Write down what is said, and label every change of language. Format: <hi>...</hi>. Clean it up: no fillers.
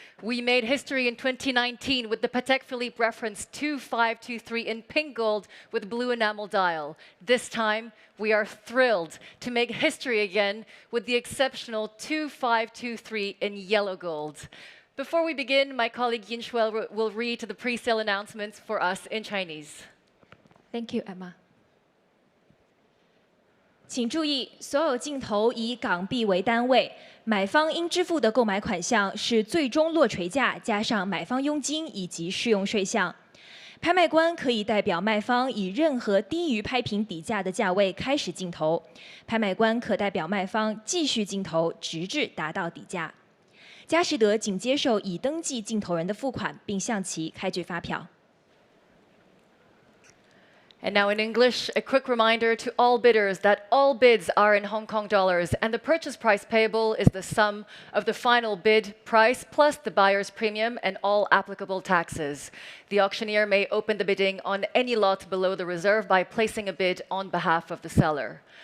<en>We made history in 2019 with the Patek Philippe reference 2523 in pink gold with blue enamel dial. This time, we are thrilled to make history again with the exceptional 2523 in yellow gold. Before we begin, my colleague Yin-Shuel will read the pre-sale announcements for us in Chinese. Thank you, Emma.</en> <zh>请注意，所有镜头以港币为单位，买方应支付的购买款项是最终落锤价加上买方佣金以及适用税项。拍卖官可以代表卖方以任何低于拍品底价的价位开始竞投，拍卖官可代表卖方继续竞投，直至达到底价。佳士得仅接受已登记竞投人的付款，并向其开具发票。</zh> <en>And now in English, a quick reminder to all bidders that all bids are in Hong Kong dollars and the purchase price payable is the sum of the final bid price plus the buyer's premium and all applicable taxes. The auctioneer may open the bidding on any lot below the reserve by placing a bid on behalf of the seller.</en>